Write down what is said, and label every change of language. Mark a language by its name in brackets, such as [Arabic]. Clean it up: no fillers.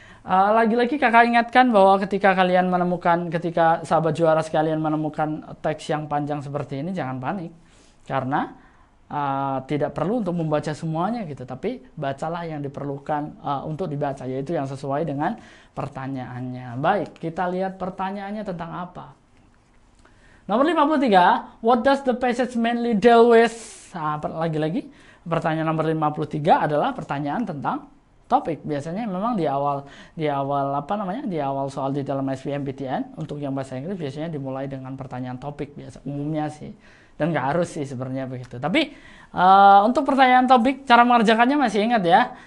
[Indonesian] Lagi-lagi kakak ingatkan bahwa ketika sahabat juara sekalian menemukan teks yang panjang seperti ini, jangan panik. Karena tidak perlu untuk membaca semuanya gitu, tapi bacalah yang diperlukan untuk dibaca, yaitu yang sesuai dengan pertanyaannya. Baik, kita lihat pertanyaannya tentang apa. Nomor 53, [English] what does the passage mainly deal with? [Indonesian] Lagi-lagi, pertanyaan nomor 53 adalah pertanyaan tentang topik. Biasanya memang di awal soal di dalam SBMPTN untuk yang bahasa Inggris biasanya dimulai dengan pertanyaan topik biasa umumnya sih, dan nggak harus sih sebenarnya begitu. Tapi untuk pertanyaan topik cara mengerjakannya masih ingat ya.